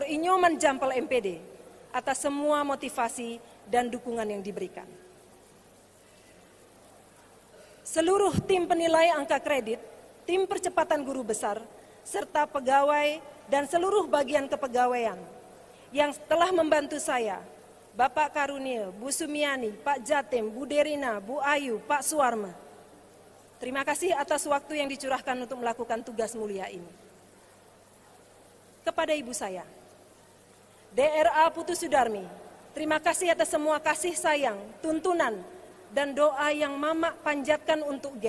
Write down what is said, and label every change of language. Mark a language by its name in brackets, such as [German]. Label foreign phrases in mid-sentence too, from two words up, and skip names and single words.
[Indonesian] Inyoman Jampel MPD, atas semua motivasi dan dukungan yang diberikan. Seluruh tim penilai angka kredit, tim percepatan guru besar, serta pegawai dan seluruh bagian kepegawaian yang telah membantu saya, Bapak Karunia, Bu Sumiani, Pak Jatim, Bu Derina, Bu Ayu, Pak Suwarma. Terima kasih atas waktu yang dicurahkan untuk melakukan tugas mulia ini. Kepada ibu saya, DRA Putu Sudarmi, terima kasih atas semua kasih sayang, tuntunan, dan doa yang Mama panjatkan untuk G.